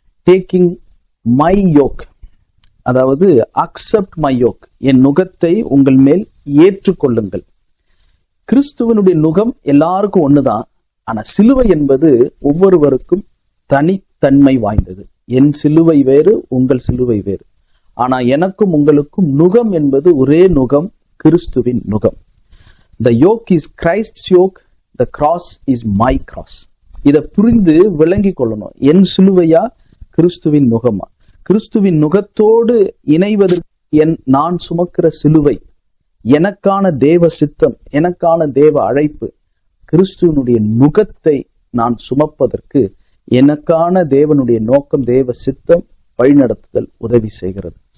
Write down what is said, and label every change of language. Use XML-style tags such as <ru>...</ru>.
<en>taking my yoke,</en> <ta>அதாவது</ta> <en>accept my yoke,</en> <ta>என் நுகத்தை உங்கள் மேல் ஏற்றுக்கொள்ளுங்கள். கிறிஸ்துவனுடைய நுகம் எல்லாருக்கும் ஒண்ணுதான். ஆனா சிலுவை என்பது ஒவ்வொருவருக்கும் தனித்தன்மை வாய்ந்தது. என் சிலுவை வேறு, உங்கள் சிலுவை வேறு. ஆனா எனக்கும் உங்களுக்கும் நுகம் என்பது ஒரே நுகம், கிறிஸ்துவின் நுகம்.</ta> <en>The yoke is Christ's yoke, the cross is my cross.</en> <ta>இதை புரிந்து விளங்கி கொள்ளணும். என் சிலுவையா, கிறிஸ்துவின் நுகமா? கிறிஸ்துவின் நுகத்தோடு இணைவதற்கு நான் சுமக்கிற சிலுவை, எனக்கான தேவ சித்தம், எனக்கான தேவ அழைப்பு. கிறிஸ்துவனுடைய நுகத்தை நான் சுமப்பதற்கு எனக்கான தேவனுடைய நோக்கம், தேவ சித்தம், வழிநடத்துதல் உதவி செய்கிறது.</ta>